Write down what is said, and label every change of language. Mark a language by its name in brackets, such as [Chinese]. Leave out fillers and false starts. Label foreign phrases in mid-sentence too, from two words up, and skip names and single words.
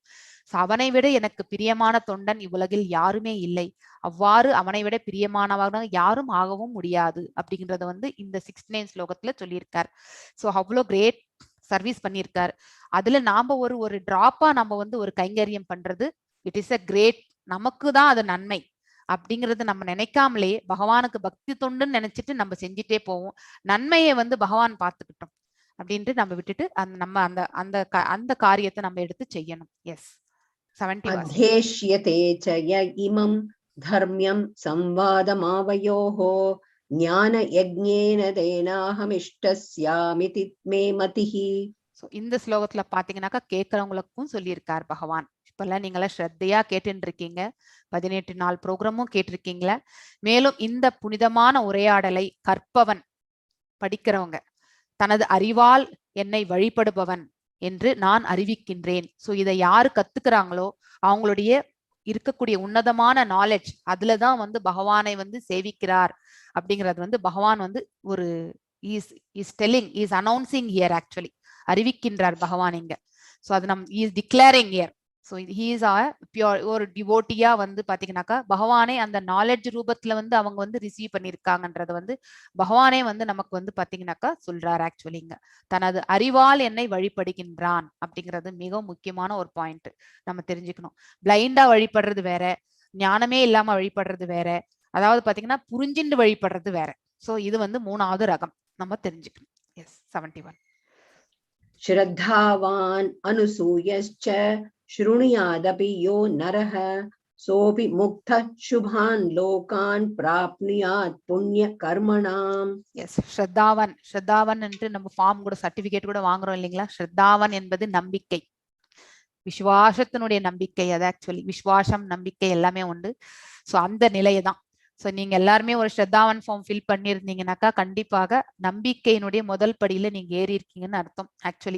[Tamil] ஸோ அவனை விட எனக்கு பிரியமான தொண்டன் இவ்வுலகில் யாருமே இல்லை, அவ்வாறு அவனை விட பிரியமானவங்க யாரும் ஆகவும் முடியாது அப்படிங்கறத வந்து இந்த 69 ஸ்லோகத்துல சொல்லியிருக்கார். ஸோ அவ்வளோ [English] great service [Tamil] பண்ணியிருக்காரு. அதுல நாம ஒரு டிராப்பா நம்ம வந்து ஒரு கைங்கரியம் பண்றது, [English] it is a great, [Tamil] நமக்கு தான் அது நன்மை அப்படிங்கறது நம்ம நினைக்காமலே பகவானுக்கு பக்தி தொண்டுன்னு நினைச்சிட்டு நம்ம செஞ்சுட்டே போவோம். நன்மையை வந்து பகவான் பார்த்துக்கிட்டோம் அப்படின்ட்டு நம்ம விட்டுட்டு நம்ம அந்த காரியத்தை நம்ம எடுத்து செய்யணும். எஸ், 70 [Sanskrit] अध्येष्यते च य इमं धर्म्यं संवादमावयोः ज्ञानयज्ञेन तेनाहमिष्टस्यामिति मे मतिः. [Tamil] இந்த ஸ்லோகத்துல பாத்தீங்கன்னாக்கா கேட்கறவங்களுக்கும் சொல்லியிருக்கார் பகவான். இப்பெல்லாம் நீங்களாம் ஸ்ரத்தையா கேட்டுட்டு இருக்கீங்க, 18 நாள் ப்ரோக்ராமும் கேட்டிருக்கீங்களா. மேலும் இந்த புனிதமான உரையாடலை கற்பவன், படிக்கிறவங்க, தனது அறிவால் என்னை வழிபடுபவன் என்று நான் அறிவிக்கின்றேன். ஸோ இதை யாரு கத்துக்கிறாங்களோ அவங்களுடைய இருக்கக்கூடிய உன்னதமான நாலேஜ் அதுலதான் வந்து பகவானை வந்து சேவிக்கிறார் அப்படிங்கிறது வந்து பகவான் வந்து ஒரு [English] is announcing here, [Tamil] ஆக்சுவலி அறிவிக்கின்றார் பகவான் இங்க. ஸோ அது [English] is declaring here. so he is [Tamil] ஒரு டிவோட்டியா வந்து பாத்தீங்கன்னாக்கா பகவானே அந்த நாலேஜ் ரூபத்துல வந்து அவங்க வந்து ரிசீவ் பண்ணியிருக்காங்கன்றது வந்து பகவானே வந்து நமக்கு வந்து பாத்தீங்கன்னாக்கா சொல்றாரு. ஆக்சுவலிங்க தனது அறிவால் என்னை வழிபடுகின்றான் அப்படிங்கிறது மிக முக்கியமான ஒரு பாயிண்ட் நம்ம தெரிஞ்சுக்கணும். பிளைண்டா வழிபடுறது வேற, ஞானமே இல்லாம வழிபடுறது வேற, அதாவது பாத்தீங்கன்னா புரிஞ்சிண்டு வழிபடுறது வேற. ஸோ இது வந்து 3வது ரகம் நம்ம தெரிஞ்சுக்கணும். எஸ், 71. [Sanskrit] श्रद्धावान् अनुसूयश्च शृणुयादपि यो नरः सोऽपि मुक्तः शुभान् लोकान् प्राप्नुयात् पुण्यकर्मणाम्. [Tamil] எஸ், ஸ்ரத்தாவன் என்று நம்ம ஃபார்ம் கூட சர்டிபிகேட் கூட வாங்குறோம் இல்லைங்களா. ஸ்ரத்தாவன் என்பது நம்பிக்கை, விசுவாசத்தினுடைய நம்பிக்கை. அது ஆக்சுவலி விசுவாசம், நம்பிக்கை எல்லாமே உண்டு. ஸோ அந்த நிலையை தான். ஸோ நீங்க எல்லாருமே ஒரு ஸ்ரத்தாவன் [English] form fill [Tamil] பண்ணியிருந்தீங்கன்னாக்கா கண்டிப்பாக நம்பிக்கையினுடைய முதல் படியில நீங்க ஏறி இருக்கீங்கன்னு அர்த்தம் ஆக்சுவலி.